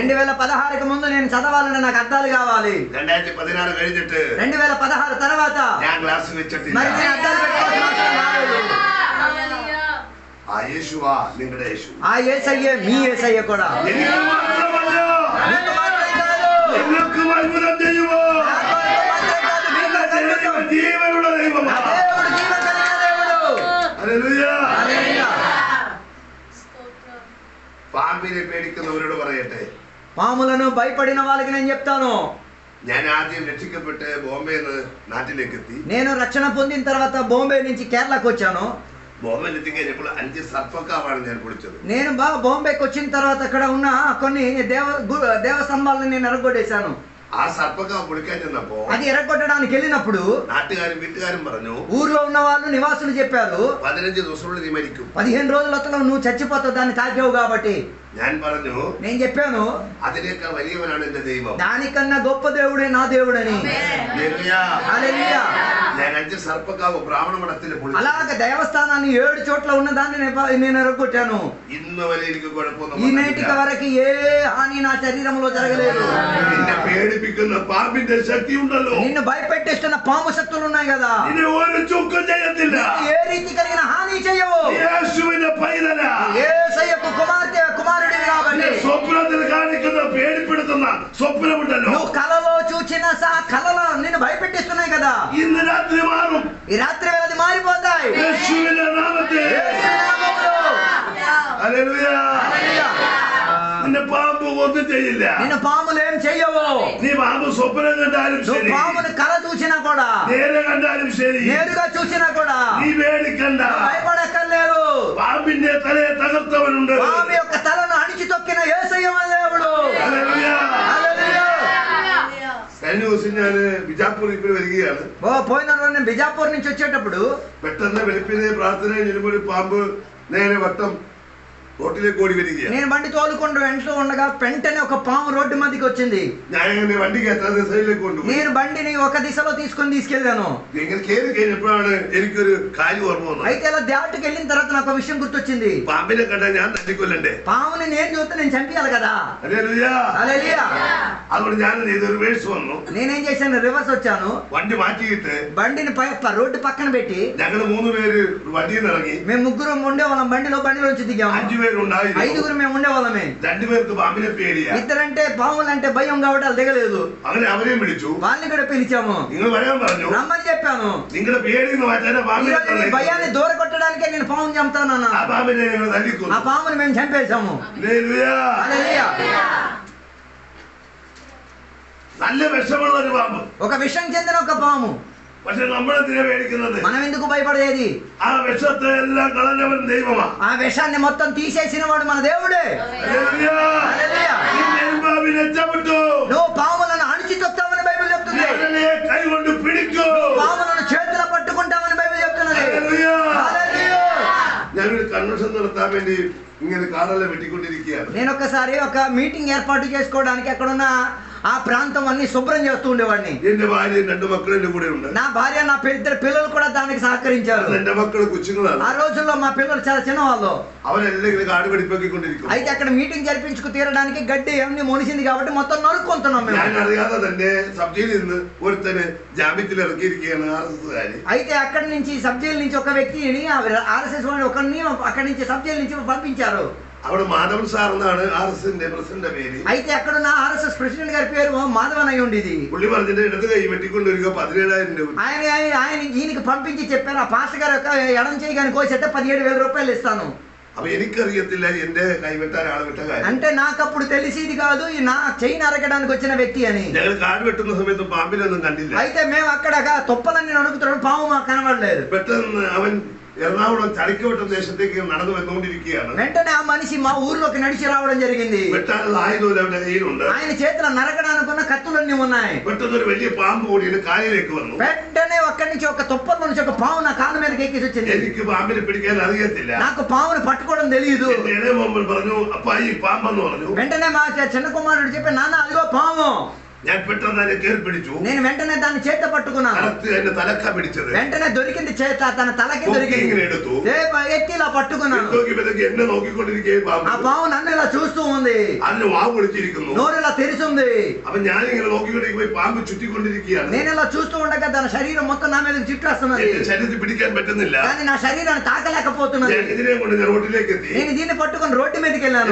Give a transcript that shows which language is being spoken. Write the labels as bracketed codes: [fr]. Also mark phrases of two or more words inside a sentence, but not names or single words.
[te] 2016కి ముందు నేను చదవాలంటే నాకు అర్థాలు కావాలి. [ml] 2016 കഴിഞ്ഞിട്ട് [te] 2016 తర్వాత [ml] ഞാൻ క్లాസ് വെച്ചിട്ടില്ല. [te] మరి నేను అర్థాలు పెట్టుకోవాల్సిన అవసరం రాలేదు. [ml] ആ യേശുവാ നിങ്ങളുടെ യേശു. [te] ఆ యేసయ్యే మీ యేసయ్య కూడా. [ml] എനിക്ക് മാത്രമല്ല, [te] మీకు మాత్రమే కాదు, [ml] നിങ്ങൾക്കും അത്ഭുതം ചെയ്യുമോ? [te] నాకు మాత్రమే కాదు, మీకు [ml] ദൈവം ജീവനുള്ള [te] నా [ml] ദൈവമാണ്. [te] దేవుడు జీవం కలిగిన దేవుడు. [ml] ഹല്ലേലൂയ. [te] హల్లెలూయా. [ml] പാമ്പിനെ പേടിക്കുന്നവരോട് പറയട്ടെ, [te] పాములను భయపడిన వాళ్ళకి నేను చెప్తాను. [ml] ഞാൻ ആദ്യം രക്ഷിക്കപ്പെട്ട് ബോംബെന്ന് നാട്ടിലേക്ക് എത്തി. [te] నేను రక్షణ పొందిన తర్వాత బాంబే నుంచి కేరళకు వచ్చాను. [ml] ബോംബെയിൽ എത്തിക്കഴിഞ്ഞപ്പോൾ 5 സർപ്പക്കാവാണ് ഞാൻ പൊളിച്ചത്. [te] నేను బాంబేకి వచ్చిన తర్వాత అక్కడ ఉన్న కొన్ని దేవస్తంభాలను నేను ఎరగొట్టేశాను. [ml] ആ സർപ്പക്കാവ് പൊളിക്കാൻ ചെന്നപ്പോ [te] అది ఎరగొట్టడానికి వెళ్ళినప్పుడు [ml] നാട്ടുകാരും വീട്ടുകാരും പറഞ്ഞു, [te] ఊర్లో ఉన్న వాళ్ళు నివాసులు చెప్పారు, [ml] 15 ദിവസത്തിനുള്ളിൽ നീ മരിക്കും. [te] 15 రోజులలో నువ్వు చచ్చిపోతావు దాన్ని తాకావు కాబట్టి. [ml] ഞാൻ പറഞ്ഞു, [te] నేను చెప్పాను, [ml] അതിനേക്കാൾ വലിയവനാണ് എന്റെ ദൈവം. [te] దానికన్నా గొప్ప దేవుడే నా దేవుడని. [ml] ഹല്ലേലൂയ. [te] హల్లెలూయా. [ml] ഞാൻ 5 സർപ്പക്കാവ് ബ്രാഹ്മണ മഠത്തിൽ പൊളിച്ചു. [te] అలాగే దేవస్థానాన్ని 7 చోట్ల ఉన్న దాన్ని నేను ఎరగొట్టాను. [ml] ഇന്ന് വരെ എനിക്ക് കുഴപ്പമൊന്നും [te] ఈ నేటికి వరకు ఏ హాని నా శరీరంలో జరగలేదు. [ml] നിന്നെ പേടിപ്പിക്കുന്ന പാമ്പിന്റെ ശക്തി ഉണ്ടല്ലോ, [te] నిన్ను భయపెట్టిస్తున్న పాము శక్తులు ఉన్నాయి కదా, [ml] നിന്നെ ഒരു ചുക്കും ചെയ്യത്തില്ല. [te] ఏ రీతి కలిగిన హాని చేయవు. [ml] യേശുവിന്റെ പൈതല, [te] యేసయ్యకు కుమారుడివి కాబట్టి. [ml] നിന്നെ സ്വപ്നത്തിൽ കാണിക്കുന്ന പേടിപ്പെടുത്തുന്ന സ്വപ്നമുണ്ടല്ലോ, [te] నువ్వు కలలో చూచిన కలలో నిన్ను భయపెట్టిస్తున్నాయి కదా, [ml] ഇന്ന് രാത്രി മാറും. [te] ఈ రాత్రి వేళ అది మారిపోతాయి. [ml] യേശുവിന്റെ നാമത്തിൽ. [te] యేసు నామములో. [ml] ഹല്ലേലൂയ. [te] హల్లెలూయా. [ml] നിന്നെ പാമ്പ് ഒന്നും ചെയ്യില്ല. [te] నిన్ను పాములు ఏం చెయ్యవు. [ml] നീ പാമ്പ് സ്വപ്നം കണ്ടാലും [te] నువ్వు [ml] ശരി, [te] పాముని కల చూసినా కూడా, [ml] നേരെ കണ്ടാലും ശരി, [te] నేరుగా చూసినా కూడా [ml] നീ പേടിക്കണ്ട. [te] భయపడక్కర్లేదు. [ml] പാമ്പിന്റെ തലയെ തകർത്തവനുണ്ട്. [te] పాము యొక్క తలను అణిచి తొక్కిన యేసయ్య మన దేవుడు. [ml] ഹല്ലേലൂയ. [te] హల్లెలూయా. [ml] കഴിഞ്ഞ ദിവസം ഞാൻ ബിജാപ്പൂർ ഇപ്പോൾ വരികയാണ്. [te] పోయిన రోజు నేను బిజాపూర్ నుంచి వచ్చేటప్పుడు [ml] പെട്ടെന്ന് വെളുപ്പിനെ പ്രാർത്ഥന കഴിഞ്ഞപ്പോൾ ഒരു പാമ്പ് നേരെ വട്ടം റോട്ടിലേക്ക് ഓടി വരികയാണ്. [te] నేను బండి తోలుకుంటూ వెంటనే ఉండగా వెంటనే ఒక పాము రోడ్డు మధ్యకి వచ్చింది. [ml] ഞാൻ ഇങ്ങനെ വണ്ടിക്ക് എത്താതെ സൈഡിലേക്ക് കൊണ്ടുപോയി. [te] నేను బండిని ఒక దిశలో తీసుకెళ్ళాను. [ml] ഇങ്ങനെ കയറി കഴിഞ്ഞപ്പോഴാണ് എനിക്കൊരു കാര്യം ഓർമ്മ വന്നത്. [te] అయితే ఇలా దాటుకు వెళ్ళిన తర్వాత నాకు ఒక విషయం గుర్తొచ్చింది. [ml] പാമ്പിനെ കണ്ടാൽ ഞാൻ തട്ടിക്കൊല്ലണ്ടേ? [te] పాముని నేను చూస్తే నేను చంపేయాలి కదా. [ml] ഹല്ലേലൂയ. [te] హల్లెలూయా. [ml] അതുകൊണ്ട് ഞാൻ ഇതൊരു വേഴ്സ് വന്നു. [te] నేనేం చేశాను, రివర్స్ వచ్చాను. [ml] വണ്ടി മാറ്റിയിട്ട് [te] బండిని రోడ్డు పక్కన పెట్టి [ml] ഞങ്ങൾ 3 പേര് വണ്ടിയിൽ നിന്ന് ഇറങ്ങി. [te] మేము ముగ్గురం ఉండేవాళ్ళం, బండిలోంచి దిగాము. [ml] 5 പേരുണ്ടായിരുന്നു. [te] 5గురు మేము ఉండేవాళ్ళమే. [ml] 2 പേർക്ക് പാമ്പിനെ പേടിയാ. [te] ఇద్దరంటే పాములంటే భయం కాబట్టి వాళ్ళు దిగలేదు. [ml] അങ്ങനെ അവരെയും വിളിച്ചു. [te] వాళ్ళని కూడా పిలిచాము. [ml] നിങ്ങൾ വരാൻ പറഞ്ഞു. [te] రమ్మని చెప్పాను. [ml] നിങ്ങളുടെ പേടിന്ന് മാറ്റാൻ പാമ്പിനെ [te] ఈరోజు నీ భయాన్ని దూర కొట్టడానికే నేను పాము చంపుతానన్నా. [ml] ആ പാമ്പിനെ ഞങ്ങൾ തല്ലിക്കൊന്നു. [te] ఆ పాముని మేము చంపేశాము. [ml] ഹല്ലേലൂയ. [te] హల్లెలూయా. [ml] നല്ല വിഷമുള്ള ഒരു പാമ്പ്. [te] ఒక విషం చెందిన ఒక పాము. [ml] പക്ഷെ നമ്മളെന്തിനാ പേടിക്കുന്നത്? [te] మనం ఎందుకు భయపడేది? [ml] ആ വിഷത്തെ എല്ലാം കളഞ്ഞവൻ ദൈവമാ. [te] ఆ విషాన్ని మొత్తం తీసేసిన వాడు మన దేవుడే. [ml] ഹല്ലേലൂയ. [te] హల్లెలూయా. [ml] ഈ നെൽപാമ്പിനെ ചവിട്ടു. [te] నువ్వు పాములను అణిచి తొక్తావని బైబిల్ చెప్తుంది. [ml] അതിനെ കൈകൊണ്ട് പിടിക്കൂ. [te] పాములను చేతుల పట్టుకుంటామని బైబిల్ చెప్తున్నది. [ml] ഹല്ലേലൂയ. [te] హల్లెలూయా. [ml] ഞാനൊരു കൺവെൻഷൻ നടത്താൻ വേണ്ടി ഇങ്ങനെ കാടെല്ലാം വെട്ടിക്കൊണ്ടിരിക്കുകയാണ്. [te] నేను ఒకసారి ఒక మీటింగ్ ఏర్పాటు చేసుకోవడానికి అక్కడున్న ఆ ప్రాంతం అన్ని శుభ్రం చేస్తూ ఉండేవాడిని. [ml] എന്റെ ഭാര്യ 2 മക്കൾ എന്റെ കൂടെ ഉണ്ട്. [te] నా భార్య నా ఇద్దరు పిల్లలు కూడా దానికి సహకరించారు. [ml] എന്റെ മക്കൾ കൊച്ചുങ്ങളാണ്. [te] ఆ రోజుల్లో మా పిల్లలు చాలా చిన్నవాళ్ళు. [ml] അവരെല്ലാം ഇങ്ങനെ കാട് വെടിപ്പൊക്കിക്കൊണ്ടിരിക്കും. [te] అయితే అక్కడ మీటింగ్ జరిపించుకు తీరడానికి గడ్డి ఏమని మొలిసింది కాబట్టి మొత్తం నరుక్కుంటున్నాం మేము. [ml] ഞാൻ അറിയാതെ തന്നെ സബ്ജിയിൽ നിന്ന് ഒരുത്തന് ജാമ്യത്തിൽ ഇറക്കിയിരിക്കുകയാണ് RSS. [te] అయితే అక్కడి నుంచి సబ్జీల నుంచి ఒక వ్యక్తిని RSS వాడిని ఒకరిని అక్కడి నుంచి సబ్జీల నుంచి పంపించారు. [ml] അവിടെ മാധവൻ സാർ എന്നാണ് RSSന്റെ പ്രസിഡന്റ് പേര്. [te] అయితే అక్కడున్న RSS ప్రెసిడెంట్ గారి పేరు మాధవన్ అయి ఉండేది. [ml] പുള്ളി പറഞ്ഞിട്ട് ഇടത് കൈ വെട്ടിക്കൊണ്ടിരിക്കുക 17,000 രൂപ. [te] ఆయన ఈయనకి పంపించి చెప్పారు, ఆ పాస్టర్ గారు ఎడం చేయగానే కోసేస్తే 17,000 రూపాయలు ఇస్తాను. [ml] അപ്പൊ എനിക്കറിയത്തില്ല എന്റെ കൈവെട്ടാൻ ആളെ വിട്ട കാര്യം. [te] అంటే నాకు అప్పుడు తెలిసేది కాదు ఈ నా చెయ్యి నరకడానికి వచ్చిన వ్యక్తి అని. [ml] ഞങ്ങൾ കാട് വെട്ടുന്ന സമയത്ത് പാമ്പിനൊന്നും കണ്ടില്ല. [te] అయితే మేము అక్కడ తుప్పలన్నీ నడుకుతున్నాడు, పాము మాకు కనబడలేదు. [ml] പെട്ടെന്ന് അവൻ എറണാകുളം ചളിക്കവട്ടം ദേശത്തേക്ക് നടന്നു വന്നുകൊണ്ടിരിക്കുകയാണ്. [te] వెంటనే ఆ మనిషి మా ఊర్లోకి నడిచి రావడం జరిగింది. [ml] വെട്ടാനുള്ള ആയുധം അവന്റെ കയ്യിലുണ്ട്. [te] ఆయన చేతిలో నరకడానికి ఉన్న కత్తులన్నీ ఉన్నాయి. [ml] പെട്ടെന്ന് ഒരു വലിയ പാമ്പ് കൂടിയിട്ട് കാലിലേക്ക് വന്നു. [te] వెంటనే అక్కడి నుంచి ఒక తుప్పల నుంచి ఒక పాము నా కాళ్ళ మీదకి ఎక్కేసి వచ్చింది. [ml] എനിക്ക് പാമ്പിനെ പിടിക്കാൻ അറിയത്തില്ല. [te] నాకు పాముని పట్టుకోవడం తెలియదు. [ml] ഇളയ മോൻ പറഞ്ഞു അപ്പായി പാമ്പെന്ന് പറഞ്ഞു. [te] వెంటనే మా చిన్న కుమారుడు చెప్పి, నాన్న అదిగో పాము. [ml] ഞാൻ പെട്ടെന്ന് അതിനെ കയറി പിടിച്ചു. [te] నేను వెంటనే దాన్ని చేత పట్టుకున్నాను. [ml] എന്റെ తలക്ക പിടിച്ചത്. [te] వెంటనే దొరికింది చేత, తన తలకి దొరికింది. ఎత్తి ఇలా పట్టుకున్నాను. [ml] എന്നെ നോക്കിക്കൊണ്ടിരിക്കുകയും [te] ఆ పాము నన్ను ఇలా చూస్తూ ఉంది. [ml] അതിന് വാവ് പൊളിച്ചിരിക്കുന്നു. [te] నోరు ఇలా తెరిచింది. [ml] അപ്പൊ ഞാനിങ്ങനെ നോക്കിക്കൊണ്ടിരിക്കുമ്പോൾ പാമ്പ് ചുറ്റിക്കൊണ്ടിരിക്കുകയാണ്. [te] నేను ఇలా చూస్తూ ఉండగా తన శరీరం మొత్తం నా మీద చుట్టేస్తున్నది. [ml] ശരീരത്തിൽ പിടിക്കാൻ പറ്റുന്നില്ല. [te] కానీ నా శరీరాన్ని తాకలేకపోతున్నది. [ml] ഇതിനെ കൊണ്ട് ഞാൻ റോഡിലേക്ക് എത്തി. [te] నేను దీన్ని పట్టుకొని రోడ్డు మీదకి వెళ్ళాను.